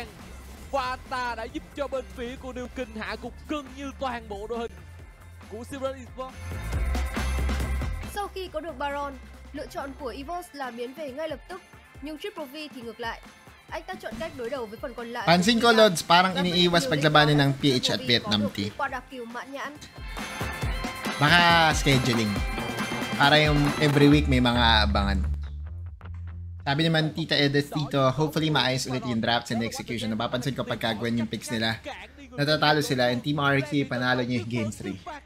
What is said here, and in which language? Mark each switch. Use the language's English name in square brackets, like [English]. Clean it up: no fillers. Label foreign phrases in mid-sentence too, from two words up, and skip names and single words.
[Vietnamese] Và ta đã giúp cho bên phía của New King hạ gục gần như toàn bộ đội hình của Silver Esports. Sau khi có được Baron, lựa chọn của Evos là biến về ngay lập tức, nhưng Triple V thì ngược lại. Anh ta chọn cách đối đầu với phần còn lại. [Filipino] Pansin ko, Lods, parang iniiwas paglabanan ng PH at Vietnam T. Baka scheduling. Para yung [English] every week [Filipino] may mga abangan. Sabi naman Tita Edith dito, hopefully maayos ulit yung [English] drafts and execution. [Filipino] Napapansin ko pagka Gwen yung picks nila. Natatalo sila and Team RK panalo niya yung Game 3.